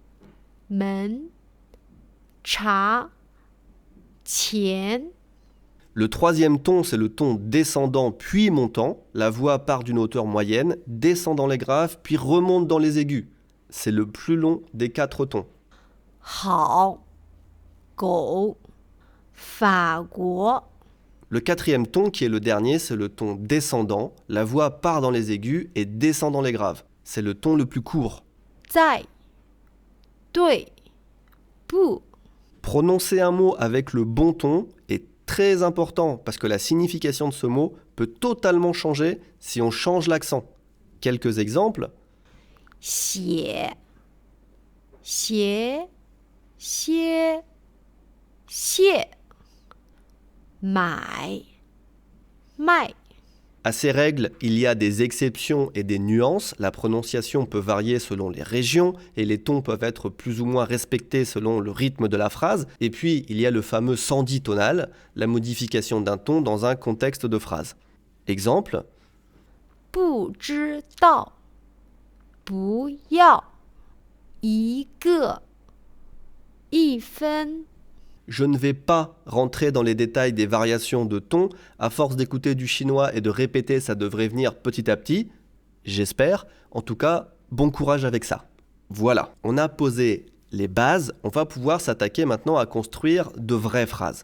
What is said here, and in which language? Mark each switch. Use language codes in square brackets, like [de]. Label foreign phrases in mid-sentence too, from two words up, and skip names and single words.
[zh] 门茶钱 [fr] Le troisième ton, c'est le ton descendant puis montant. La voix part d'une hauteur moyenne, descend dans les graves, puis remonte dans les aigus. C'est le plus long des 4 tons. [zh] 好，狗，法国， [fr] Le quatrième ton, qui est le dernier, c'est le ton descendant. La voix part dans les aigus et descend dans les graves. C'est le ton le plus court. [zh] 在，对，不， [fr] Prononcer un mot avec le bon ton est très important parce que la signification de ce mot peut totalement changer si on change l'accent. Quelques exemples. [zh] 写，鞋，歇，蟹，买，卖。 [fr] À ces règles, il y a des exceptions et des nuances. La prononciation peut varier selon les régions et les tons peuvent être plus ou moins respectés selon le rythme de la phrase. Et puis, il y a le fameux sandhi tonal, la modification d'un ton dans un contexte de phrase. Exemple, [zh] 不知道，不要，一个，一分。 [fr] je ne vais pas rentrer dans les détails des variations de ton. À force d'écouter du chinois et de répéter, ça devrait venir petit à petit. J'espère. En tout cas, bon courage avec ça. Voilà, on a posé les bases. On va pouvoir s'attaquer maintenant à construire de vraies phrases.